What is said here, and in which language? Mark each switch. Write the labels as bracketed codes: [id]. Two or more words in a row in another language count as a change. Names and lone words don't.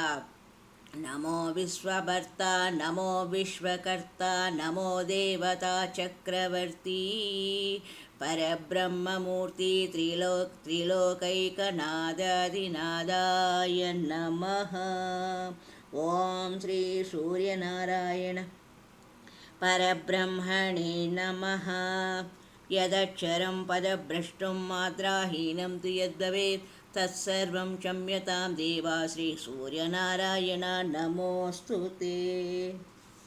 [sa] నమో విశ్వభర్తా నమో విశ్వకర్తా. నమో దేవతా చక్రవర్తి పరబ్రహ్మమూర్తి. త్రిలోకైకనాదాదినాదాయ నమః. ఓం శ్రీ సూర్యనారాయణ परब्रह्मणे नमः। यदक्षरं पदभ्रष्टं मात्राहीनं तु यद्भवेत् तत्सर्वं क्षम्यतां देवा श्रीसूर्यनारायण नमोऽस्तु ते।